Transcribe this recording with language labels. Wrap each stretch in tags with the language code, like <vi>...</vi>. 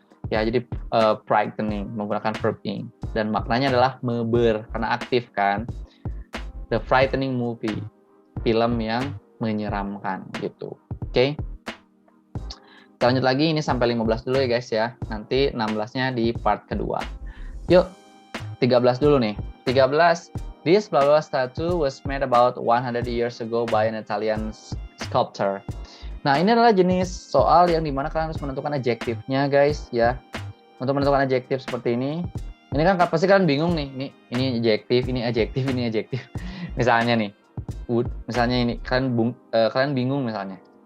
<id>Ya, jadi frightening menggunakan verb ing, dan maknanya adalah meber karena aktif kan.</id> <en>The frightening movie,</en> <id>film yang menyeramkan gitu. Oke. Kita lanjut lagi, ini sampai 15 dulu ya guys ya. Nanti 16-nya di part kedua. Yuk, 13 dulu nih.</id> <en>13, this blah blah statue was made about 100 years ago by an Italian sculptor.</en> <id>Nah, ini adalah jenis soal yang dimana kalian harus menentukan adjektifnya guys ya. Untuk menentukan adjektif seperti ini kan pasti kalian bingung nih. Ini adjektif, ini adjektif, ini adjektif. Misalnya nih, misalnya ini kalian bingung misalnya.</id>